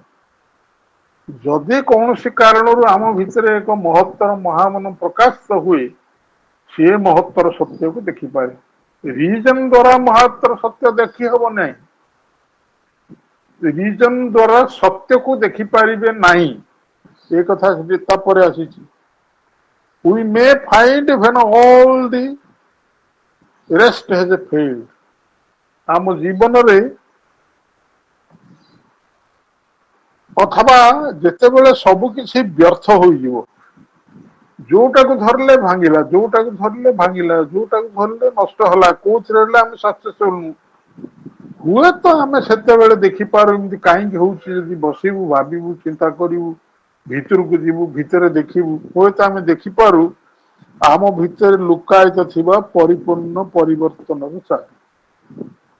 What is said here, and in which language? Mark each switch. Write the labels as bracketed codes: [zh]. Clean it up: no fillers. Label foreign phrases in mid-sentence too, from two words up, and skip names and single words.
[or] ଯଦି କୌଣସି କାରଣରୁ ଆମ ଭିତରେ ଏକ ମହତ୍ତର ମହାମନ ପ୍ରକାଶିତ ହୁଏ ସିଏ ମହତ୍ତର ସତ୍ୟକୁ ଦେଖିପାରେ। ରିଜନ ଦ୍ଵାରା ମହତ୍ତର ସତ୍ୟ ଦେଖି ହବ ନାହିଁ। ରିଜନ ଦ୍ଵାରା ସତ୍ୟକୁ ଦେଖିପାରିବେ ନାହିଁ। ଏ କଥା ତାପରେ ଆସିଛି। [en] We may find when all the rest has failed। [or] ଆମ ଜୀବନରେ ଅଥବା ଯେତେବେଳେ ସବୁ କିଛି ବ୍ୟର୍ଥ ହୋଇଯିବ, ଯୋଉଟାକୁ ଧରିଲେ ଭାଙ୍ଗିଲା, ଯୋଉଟାକୁ ଧରିଲେ ଭାଙ୍ଗିଲା, ଯୋଉଟାକୁ ଧରିଲେ ନଷ୍ଟ ହେଲା, କୋଉଥିରେ ହେଲେ ଆମେ ସକ୍ସେସଫୁଲ ନୁହଁ, ହୁଏତ ଆମେ ସେତେବେଳେ ଦେଖିପାରୁ ଏମିତି କାହିଁକି ହଉଛି ଯଦି ବସିବୁ ଭାବିବୁ ଚିନ୍ତା କରିବୁ ଭିତରକୁ ଯିବୁ ଭିତରେ ଦେଖିବୁ ହୁଏତ ଆମେ ଦେଖିପାରୁ ଆମ ଭିତରେ ଲୁକାୟିତ ଥିବା ପରିପୂର୍ଣ୍ଣ ପରିବର୍ତ୍ତନର ଚାବି।